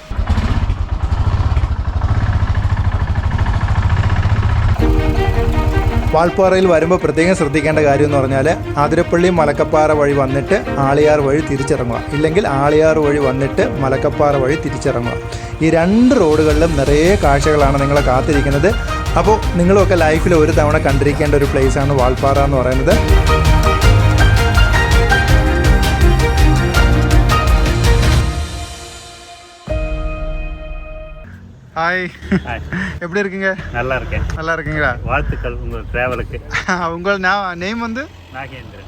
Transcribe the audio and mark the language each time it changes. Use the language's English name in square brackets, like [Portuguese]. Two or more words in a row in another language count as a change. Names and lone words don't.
[Malayalam] വാൾപ്പാറയിൽ വരുമ്പോൾ പ്രത്യേകം ശ്രദ്ധിക്കേണ്ട കാര്യം എന്ന് പറഞ്ഞാൽ ആതിരപ്പള്ളി മലക്കപ്പാറ വഴി വന്നിട്ട് ആളിയാർ വഴി തിരിച്ചിറങ്ങുക, ഇല്ലെങ്കിൽ ആളിയാർ വഴി വന്നിട്ട് മലക്കപ്പാറ വഴി തിരിച്ചിറങ്ങുക. ഈ 2 റോഡുകളിലും നിറയെ കാഴ്ചകളാണ് നിങ്ങളെ കാത്തിരിക്കുന്നത്. അപ്പോൾ നിങ്ങളുമൊക്കെ ലൈഫിൽ ഒരു തവണ കണ്ടിരിക്കേണ്ട ഒരു പ്ലേസാണ് വാൾപ്പാറ എന്ന് പറയുന്നത്. [Tamil] ஹாய், எப்படி இருக்கீங்க? நல்லா இருக்கேன். நல்லா இருக்கீங்களா? வாழ்த்துக்கள் உங்கள் டிராவலுக்கு. உங்கள் நேம் வந்து? நாகேந்திரன்.